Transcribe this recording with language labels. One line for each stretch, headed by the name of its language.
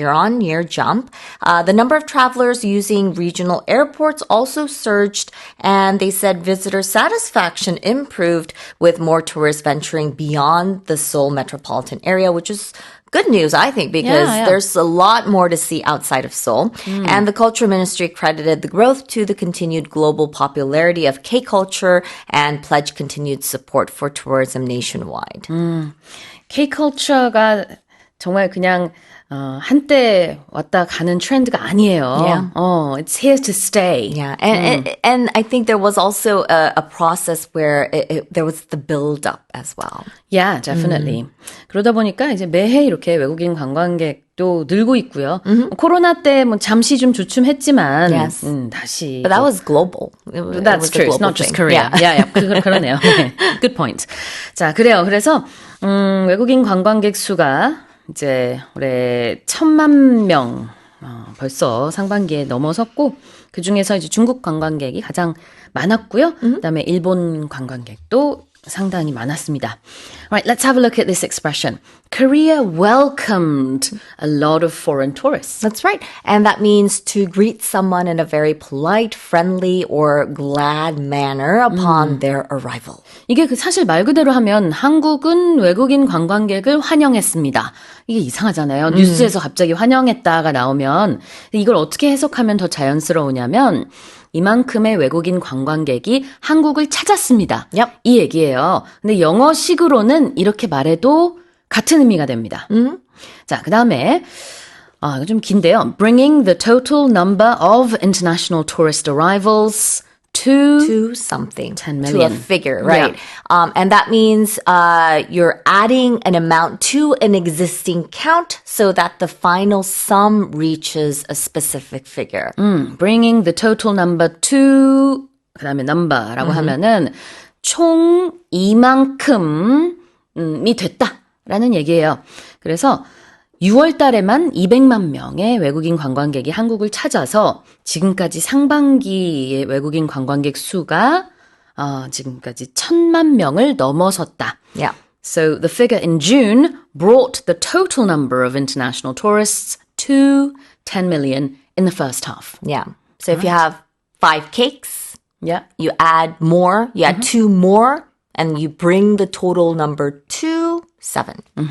English: year-on-year jump. The number of travelers using regional airports also surged, and they said visitor satisfaction improved with more tourists venturing beyond the Seoul metropolitan area, which is good news, I think, because there's a lot more to see outside of Seoul. And the Culture Ministry credited the growth to the continued global popularity of K-culture and pledged continued support for tourism nationwide.
Korean: K-culture가 정말 그냥 한때 왔다 가는 트렌드가 아니에요.
English: Yeah. It's here to stay. Yeah, and I think there was also a process where there was the build-up as well. Yeah, definitely.
Korean: 그러다 보니까 이제 매해 이렇게 외국인 관광객도 늘고 있고요. 코로나 때 뭐 잠시 좀 주춤했지만
English: Yes.
Korean: 다시.
English: But that was global. That's true. It's not just Korea. Yeah.
Korean: 그러네요.
English: Good point.
Korean: 자, 그래요. 그래서 외국인 관광객 수가 이제 올해 1,000만 명 벌써 상반기에 넘어섰고 그 중에서 이제 중국 관광객이 가장 많았고요. 그다음에 일본 관광객도 상당히 많았습니다.
English: Alright, let's have a look at this expression. Korea welcomed a lot of foreign tourists. That's right. And that means to greet someone in a very polite, friendly, or glad manner upon their arrival.
Korean: 이게 그 사실 말 그대로 하면 한국은 외국인 관광객을 환영했습니다. 이게 이상하잖아요. 뉴스에서 갑자기 환영했다가 나오면 이걸 어떻게 해석하면 더 자연스러우냐면 이만큼의 외국인 관광객이 한국을 찾았습니다.
English: Yep.
Korean: 이 얘기예요. 근데 영어식으로는 이렇게 말해도 같은 의미가 됩니다. 자, 그 다음에 이거 좀 긴데요.
English: Bringing the total number of international tourist arrivals to something. 10 To a million. figure, right? And that means you're adding an amount to an existing count so that the final sum reaches a specific figure. Bringing the total number to
Korean: 그다음에 number라고 하면은 총 이만큼이 됐다라는 얘기예요. 그래서 6월 달에만 200만 명의 외국인 관광객이 한국을 찾아서 지금까지 상반기의 외국인 관광객 수가 지금까지 1,000만 명을 넘어섰다. Yeah.
English: So the figure in June brought the total number of international tourists to 10 million in the first half. Yeah. So if you have 5 cakes, Yeah. you add more, you add 2 more, and you bring the total number to 7.